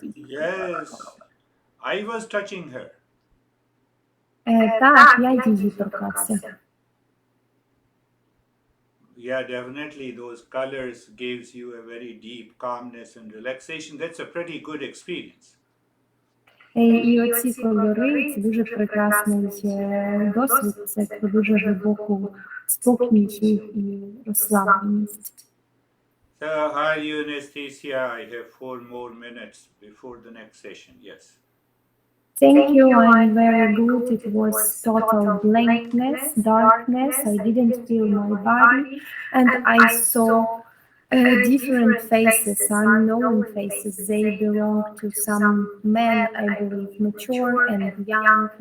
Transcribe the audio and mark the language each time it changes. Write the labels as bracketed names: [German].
[English] Yes, I was touching her. [Ukrainian] Так, я її торкався. [English] Yeah, definitely those colors gives you a very deep calmness and relaxation. That's a pretty good experience. [Ukrainian] І оці кольори – це дуже прекрасний досвід, це про дуже глибоку спокій і розслабленість. [English] So, hi, you, Anastasia. I have 4 more minutes before the next session. Yes. Thank you, I'm very good. It was total blankness, darkness. I didn't feel my body, and I saw different faces, unknown faces. They belong to some men, I believe, mature and young.